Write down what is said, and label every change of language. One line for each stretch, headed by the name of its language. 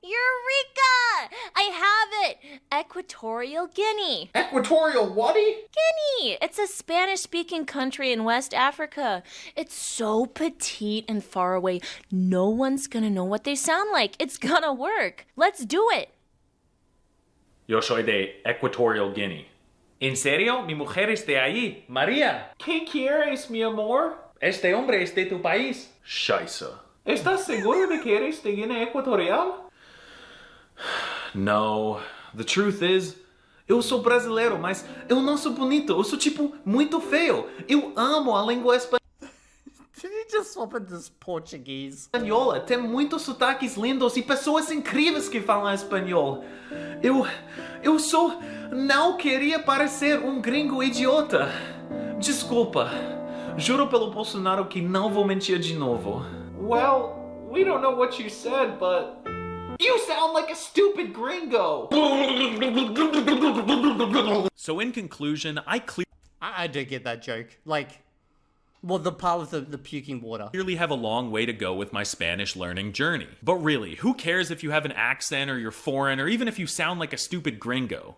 English: Eureka! I have it! Equatorial Guinea. Equatorial whaty? Guinea! It's a Spanish-speaking country in West Africa. It's so petite and far away. No one's gonna know what they sound like. It's gonna work. Let's do it.
Spanish: Yo soy de Equatorial Guinea. ¿En serio? Mi mujer es de allí. María. ¿Qué quieres, mi amor? Este hombre es de tu país. Scheiße. ¿Estás seguro de que eres de Guinea Equatorial? No.
English: The truth is,
Portuguese: eu sou brasileiro, mas eu não sou bonito. Eu sou, tipo, muito feio. Eu amo a língua
English: Did he just swap into Portuguese?
Portuguese: espanhola. Tem muitos sotaques lindos e pessoas incríveis que falam espanhol. Eu só não queria parecer gringo idiota. Desculpa. Juro pelo Bolsonaro que não vou mentir de novo.
English: Well, we don't know what you said, but... You sound like a stupid gringo! So in conclusion, I do get that joke. Like, well, the part with the puking water. clearly have a long way to go with my Spanish learning journey. But really, who cares if you have an accent or you're foreign or even if you sound like a stupid gringo?